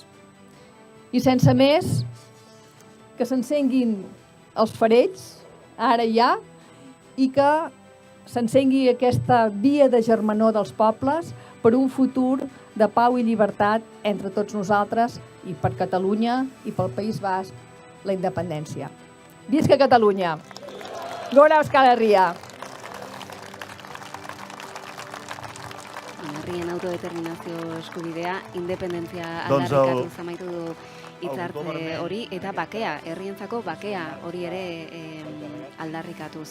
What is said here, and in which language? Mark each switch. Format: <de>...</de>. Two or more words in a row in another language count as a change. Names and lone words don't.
<ca>I sense més, que s'encenguin els farells, ara ja, i que s'encengui aquesta via de germanor dels pobles per un futur de pau i llibertat entre tots nosaltres i per Catalunya i pel País Basc, la independència. Visca Catalunya!</ca> <eu>Gora Euskal Herria! Herrien autodeterminazio eskubidea, independentzia</eu> <ca>Doncs</ca> <eu>aldarrikatu zamaitu du hitzartze autogobernu- hori, eta bakea, herrientzako bakea hori ere aldarrikatuz.</eu>